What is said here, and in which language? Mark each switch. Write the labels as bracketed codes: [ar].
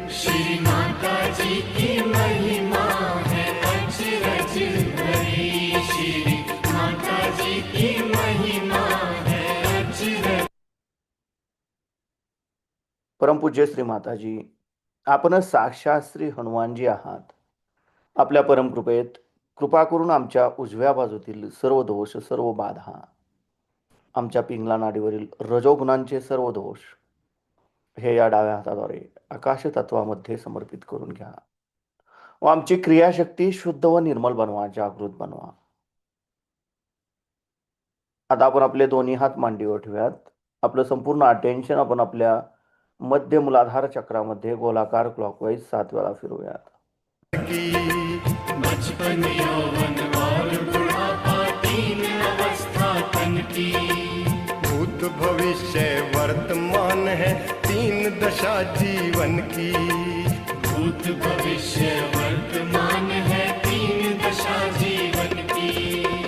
[hi] श्री माता जी की महिमा है अचरज भरी, श्री माता जी की महिमा है अचरज. [mr] परमपूज्य श्री माताजी, आपण साक्षात श्री हनुमानजी आहात. आपल्या परमकृपेत कृपा करून आमच्या उजव्या बाजूतील सर्व दोष, सर्व बाधा, आमच्या पिंगला नाडीवरील रजोगुणांचे सर्व दोष हे या डाव्या हाताद्वारे आकाश तत्वामध्ये समर्पित करून घ्या व आमची क्रियाशक्ती शुद्ध व निर्मल बनवा, जागृत बनवा. आता आपण आपले दोन्ही हात मांडीवर ठेवूयात. आपलं संपूर्ण अटेन्शन आपण आपल्या मध्य मूलाधार चक्रामध्ये गोलाकार क्लॉकवाईज 7 वेळा फिरवूयात. [hi] बचपन यौवन और बुढ़ापा तीन अवस्था तन की, भूत भविष्य वर्तमान है 3 दशा जीवन की. भूत भविष्य वर्तमान है 3 दशा जीवन की.